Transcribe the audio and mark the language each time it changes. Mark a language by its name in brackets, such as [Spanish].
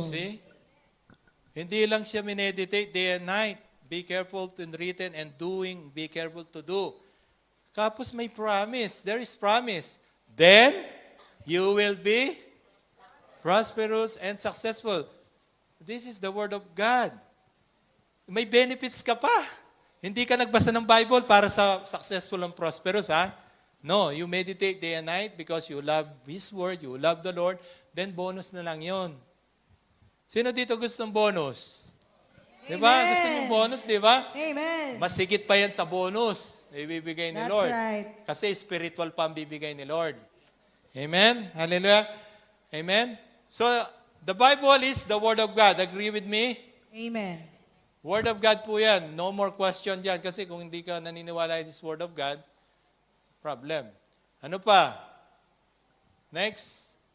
[Filipino] See? Hindi lang siya mineditate [English] day and night. Be careful to written and doing, be careful to do. Kapos may promise. There is promise. Then you will be prosperous and successful. This is the Word of God. [Filipino] May benefits ka pa. Hindi ka nagbasa ng Bible para sa [English] successful and prosperous, [Filipino] ha? [English] No, you meditate day and night because you love His Word, you love the Lord, then bonus [Filipino] na lang yon. Sino dito gustong bonus? Di ba? Gusto niyo bonus, di ba? [English] Amen. [Filipino] Mas higit pa yan sa bonus na ibibigay ni [English] That's Lord. right. [Filipino] Kasi spiritual pa ang bibigay ni Lord. [English] Amen? Hallelujah? Amen? So, the Bible is the Word of God. Agree with me? Amen. [Filipino] Word of God po yan. [English] No more question [Filipino] dyan. Kasi kung hindi ka naniniwala [English] in this Word of God, problem. [Filipino] Ano pa? Next.